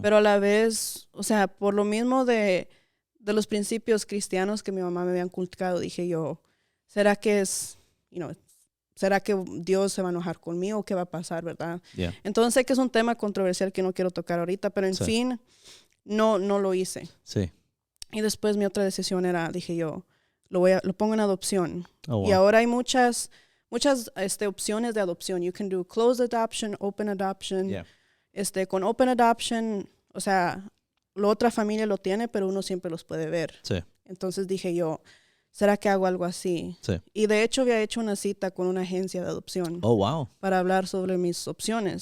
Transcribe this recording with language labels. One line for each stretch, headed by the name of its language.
Spanish: Pero a la vez, o sea, por lo mismo de los principios cristianos que mi mamá me había inculcado, dije yo, ¿será que ¿será que Dios se va a enojar conmigo? ¿Qué va a pasar, verdad?
English: Yeah.
Spanish: Entonces sé que es un tema controversial que no quiero tocar ahorita, pero en fin, no lo hice. Sí. Y después mi otra decisión dije yo, lo pongo en adopción.
English: Oh, wow.
Spanish: Y ahora hay muchas opciones de adopción.
English: You can do closed adoption, open adoption. Yeah.
Spanish: Con
English: open adoption,
Spanish: o sea, la otra familia lo tiene, pero uno siempre los puede ver. Sí. Entonces dije yo, ¿será que hago algo así? Sí. Y de hecho había hecho una cita con una agencia de adopción.
English: Oh, wow.
Spanish: Para hablar sobre mis opciones.